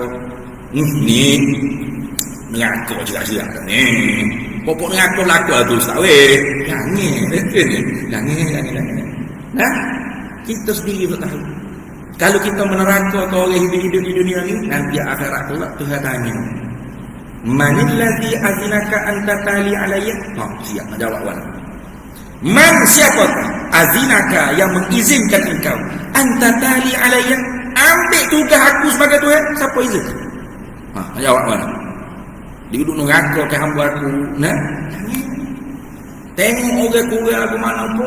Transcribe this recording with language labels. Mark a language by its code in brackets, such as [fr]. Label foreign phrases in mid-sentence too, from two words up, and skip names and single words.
[ms] Ni neraka juga ni. Pokok neraka laku tu ustaz weh. Jangan. Kita sendiri tak tahu. Kalau kita meneraka kau orang hidup di dunia ni, nanti akhirat kelak Tuhan tanya, [ar] من الذي أذنك أنت تألى علي? [ms] Siap nak jawab wan. Man siapa tu? Azinaka, yang mengizinkan engkau [ar] أنت تألى علي, [ms] ambil tugas aku sebagai Tuhan. Siapa izin? Nak jawab wan. Dia duduk neraka ke hamba aku. Tengok orang-orang aku mana pun.